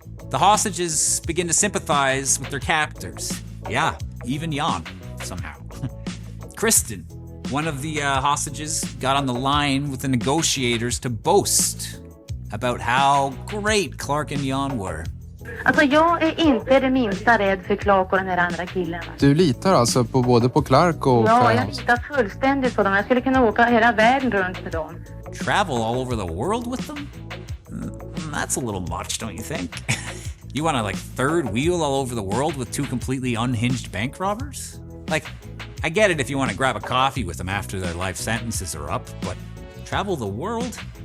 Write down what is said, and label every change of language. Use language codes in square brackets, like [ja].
[en] The hostages begin to sympathize with their captors. Yeah, even Jan, somehow. Kristen, one of the hostages, got on the line with the negotiators to boast about how great Clark and Jan were. [sv] Alltså jag är inte det minsta rädd för Clark och den här andra killen. Du litar alltså på både på Clark och... Ja, jag litar fullständigt på dem. Jag skulle kunna åka hela världen runt med dem. [en] Travel all over the world with them? That's a little much, don't you think? You want to third wheel all over the world with 2 completely unhinged bank robbers? I get it if you want to grab a coffee with them after their life sentences are up, but travel the world?